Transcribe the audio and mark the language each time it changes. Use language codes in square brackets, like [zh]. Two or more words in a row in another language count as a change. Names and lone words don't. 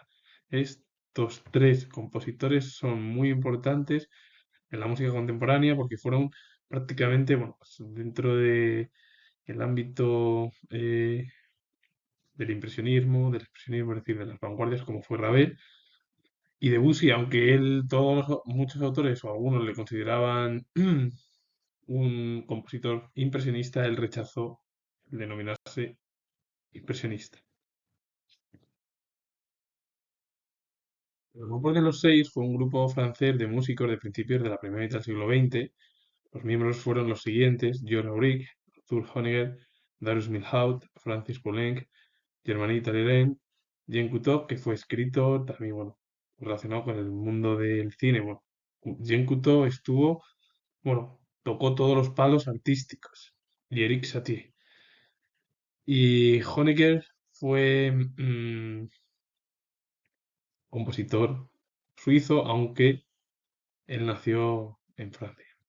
[es] Estos tres compositores son muy importantes en la música contemporánea porque fueron prácticamente, bueno, pues dentro de el ámbito del expresionismo, es decir, de las vanguardias, como fue Ravel y Debussy, aunque muchos autores o algunos le consideraban un compositor impresionista, él rechazó el denominarse impresionista. El grupo de los seis fue un grupo francés de músicos de principios de la primera mitad del siglo XX. Los miembros fueron los siguientes: George Auric, Arthur Honegger, Darius Milhaud, Francis Poulenc, Germanique Talleyrand, Jean Cocteau, que fue escritor, también, bueno, relacionado con el mundo del cine. Bueno, Jean Cocteau tocó todos los palos artísticos. Y Eric Satie. Y Honegger fue compositor suizo, aunque él nació en Francia.